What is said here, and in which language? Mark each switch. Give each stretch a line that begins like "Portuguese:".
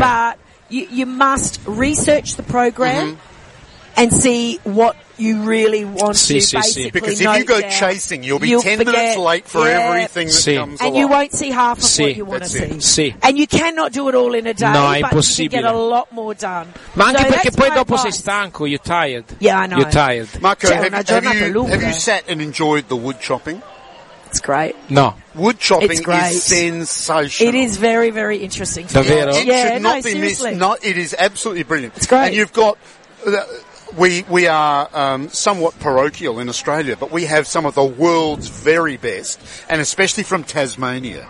English: But you must research the program and see what you really want to see. Because if you go chasing, you'll be 10 minutes late for everything that comes along. And you won't see half of what you want to see. And you cannot do it all in a day. No, but
Italian: impossibile.
English: You can get a lot more done.
Italian: Ma anche perché poi dopo sei stanco,
English: you're tired. Yeah, I know. You're tired. Marco, have you sat and enjoyed the wood chopping? It's great. No. Wood chopping is sensational. It is very, very interesting.
Italian: Davvero?
English: It should not be missed. It is absolutely brilliant. It's great. And you've got... We are somewhat parochial in Australia, but we have some of the world's very best, and especially from Tasmania.